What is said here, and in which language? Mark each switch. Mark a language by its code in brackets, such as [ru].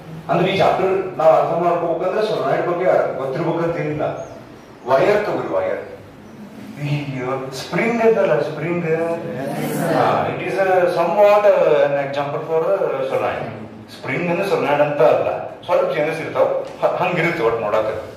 [kn] ಅಂದ್ರೆ ಈ ಚಾಪ್ಟರ್ ನಾವು ಅರ್ಥ ಮಾಡ್ಕೋಬೇಕಂದ್ರೆ ಸೊಲನಾಯ್ಡ್ ಬಗ್ಗೆ ಗೊತ್ತಿರ್ಬೇಕಂತ ಏನಿಲ್ಲ. ವೈರ್ ತಗೋರಿ, wire [en] Spring is spring. It is somewhat an example for solenoid. Spring and solenoid [kn] ಅಂತ ಅಲ್ಲ, ಸ್ವಲ್ಪ ಚೇಂಜಸ್ ಇರ್ತಾವ, ಹಂಗಿರುತ್ತೆ ಒಟ್ಟು ನೋಡಾಕ.